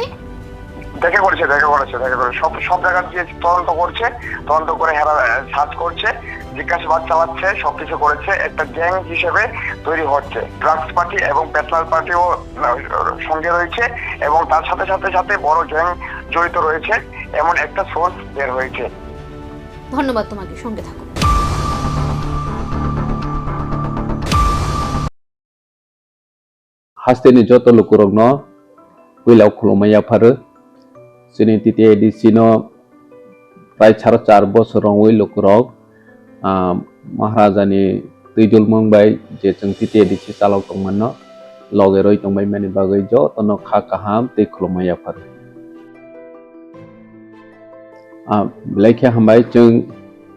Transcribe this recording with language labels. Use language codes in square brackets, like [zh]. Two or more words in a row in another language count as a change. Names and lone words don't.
[bn] দেখা করেছে সব জায়গা দিয়ে তদন্ত করে সার্চ করছে, জিজ্ঞাসাবাদ চালাচ্ছে, সবকিছু করেছে। একটা গ্যাং হিসেবে তৈরি হচ্ছে, [en] drugs party [bn] এবং পেটলার পার্টিও সঙ্গে রয়েছে, এবং তার সাথে বড় গ্যাং জড়িত রয়েছে, এমন একটা সোর্স বের হয়েছে। ধন্যবাদ তোমাকে, সঙ্গে থাকো। [trp] Hasteni joto lukurogno wilau khulumaya pharu sini titi edisino prai 4 bosorong wi lukurog Maharajani tuijul mongbai je chung titi edisi salok tongmanno loge roi tongbai mani bagai jo tono kha kaham tei khulumaya pharu lekhe hambai chung